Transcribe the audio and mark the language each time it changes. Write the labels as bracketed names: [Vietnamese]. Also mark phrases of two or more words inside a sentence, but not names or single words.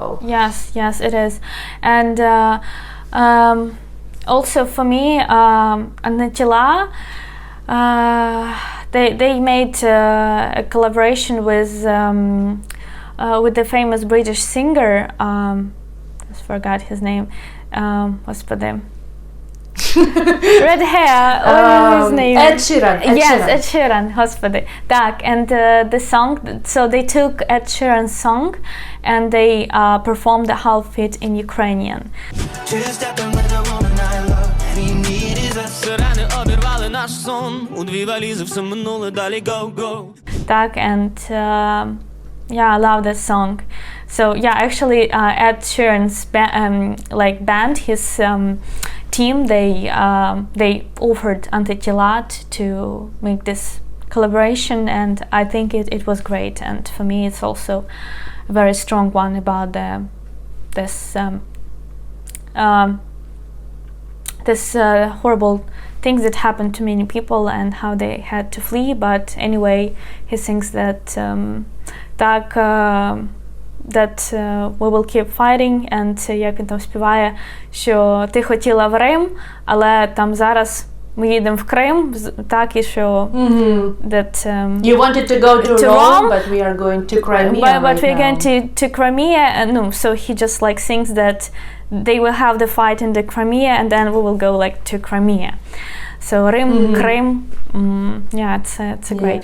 [English] Yes, it is. And also for me, АНТИТІЛА, they made a collaboration with the famous British singer, I forgot his name, господи. Red hair, what is his name? Ed Sheeran. Yes, Ed Sheeran, господи. [Ukrainian] Так, [English] and the song, so they took Ed Sheeran's song and they performed the half of it in Ukrainian. [Ukrainian] Сирени обірвали наш сон, у дві валізи все минуле, далі go. Так, [English] and yeah, I love this song. So yeah, actually, Ed Sheeran's band, his team, they offered АНТИТІЛА to make this collaboration, and I think it was great. And for me, it's also a very strong one about this horrible things that happened to many people and how they had to flee. But anyway, he thinks that that we will keep fighting. [Ukrainian] And як він там співає, що ти хотіла в Рим, але там зараз ми їдемо в Крим, так, і що that [English] You wanted to go to Rome, but we are going to Crimea but we're now. going to Crimea, and no, so he just like thinks that they will have the fight in the Crimea, and then we will go like to Crimea. So Rim, Krim, yeah, it's a great.